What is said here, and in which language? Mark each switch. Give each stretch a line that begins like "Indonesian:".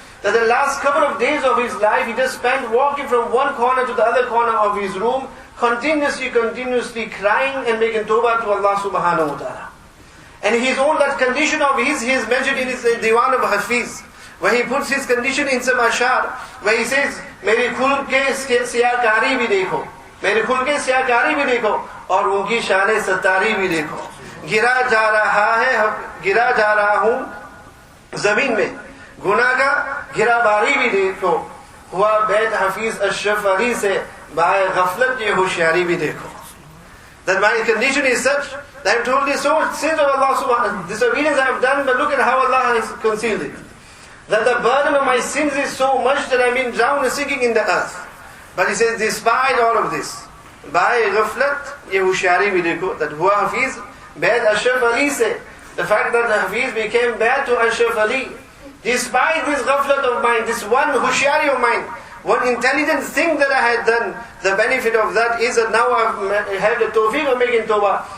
English: that the last couple of days of his life he just spent walking from one corner to the other corner of his room, continuously crying and making tawbah to Allah subhanahu wa ta'ala. And his own that condition of his, he has mentioned in his Diwan of Hafiz, where he puts his condition in some ashar, where he says,
Hindi: मेरे खुल के सियाकारी भी देखो, मेरे खुल के सियाकारी भी देखो, और उनकी शान सतारी भी देखो. गिरा जा रहा हूँ जमीन में, गुनाह का गिराबारी भी देखो, हुआ बैत हफीज अशरफ अली से बाय गफलत ये होशियारी भी देखो.
English: That my condition is such that I have told you so much sins of Allah subhanahu, disobedience I have done, but look at how Allah has concealed it. That the burden of my sins is so much that I am being drowned and sinking in the earth. But he says, despite all of this, by ghaflat,
Hindi: ye hushari bhi dekho,
English: that
Hindi: hua Hafiz, Baid Ashraf Ali se,
English: the fact that the Hafiz became Baid to Ashraf Ali, despite this ghaflat of mine, this one hushari of mine, one intelligent thing that I had done, the benefit of that is that now I have the tawfiq of making tawbah.